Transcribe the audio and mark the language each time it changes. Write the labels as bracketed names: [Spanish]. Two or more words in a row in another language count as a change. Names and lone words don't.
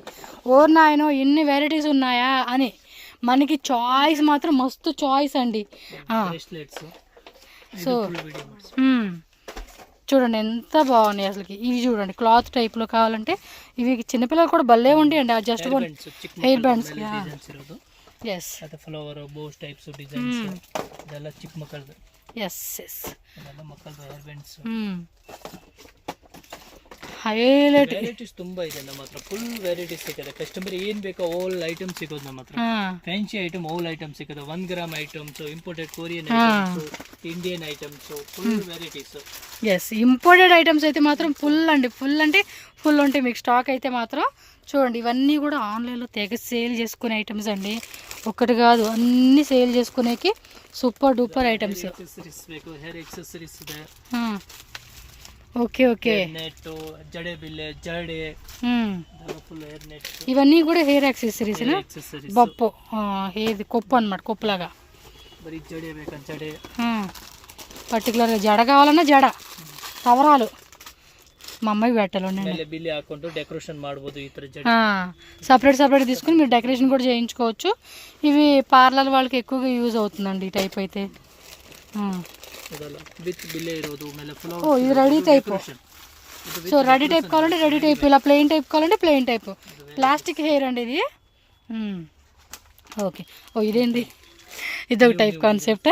[Telugu] ఓ నాయనో ఇన్ని వెరైటీస్ ఉన్నాయా అని. మనకి చాయిస్ మాత్రం మస్తు చాయిస్ అండి. సో చూడండి ఎంత బాగున్నాయి అసలుకి. ఇవి చూడండి క్లాత్ టైప్లో కావాలంటే ఇవి చిన్నపిల్లలు కూడా భలే ఉంటాయండి. [English] adjust hair bands. [Telugu] ఎస్, [English] flower bows types designs [Kannada] ಇದೆಲ್ಲ ಚಿಕ್ಕ ಮಕ್ಕಳದು. [English] yes yes, [Kannada] ಇದೆಲ್ಲ ಮಕ್ಕಳದು [English] hair bands. [Kannada] ಹೈಲೈಟ್ ವೆರೈಟೀಸ್ ತುಂಬಾ ಇದೆ ನಮ್ಮ ಹತ್ರ. [English] full varieties [Kannada] ಸಿಗುತ್ತೆ. ಕಸ್ಟಮರ್ ಏನ್ ಬೇಕೋ [English] all item [Kannada] ಸಿಗೋದು ನಮ್ಮ ಹತ್ರ. [English] fancy item all item [Kannada] ಸಿಗುತ್ತೆ. 1 [English] gram items, imported Korean items, Indian items, full varieties. [Telugu] ఎస్, [English] imported items [Telugu] అయితే మాత్రం ఫుల్ అండి, ఫుల్ అంటే ఫుల్ ఉంటాయి మీకు స్టాక్ అయితే మాత్రం. చూడండి ఇవన్నీ కూడా ఆన్లైన్లో తెగ సేల్ చేసుకునే ఐటమ్స్ అండి. ఒకటి కాదు, అన్ని సేల్ చేసుకునేకి [English] super duper items. hair accessories ಇದೆ. [Telugu] ఓకే ఓకే, నెట్, జడే బిల్లె, జడే, [English] full hair net. [Telugu] ఇవన్నీ కూడా [English] hair accessories. [Telugu] బొప్పు ఏది కొప్పు అన్నమాట, కొప్పులాగా. బరీ జడే ಬೇಕಾ జడే, పర్టికులర్గా జడ కావాలన్నా జడ, కవరాలు మా అమ్మాయి పెట్టాలండి. [Kannada] బిల్లి ಹಾಕೊಂಡು ಡೆಕೋರೇಷನ್ ಮಾಡಬಹುದು. ಈ ತರ ಜಡೆ [Telugu] సపరేట్ తీసుకుని మీరు డెకరేషన్ కూడా చేయించుకోవచ్చు. ఇవి పార్లర్ వాళ్ళకి ఎక్కువగా యూజ్ అవుతుందండి ఈ టైప్ అయితే. [Kannada] ವಿತ್ ಬಿಲ್ಲೆ ಇರೋದು. [Telugu] ఓ, ఇది [English] ready type. [Telugu] సో [English] ready type [Telugu] కావాలంటే [English] ready type, [Telugu] ఇలా [English] plain type [Telugu] కావాలంటే [English] plain type. plastic hair [Telugu] అండి ఇది. ఓకే, ఓ ఇదేంది, ఇదొక [English] type concept.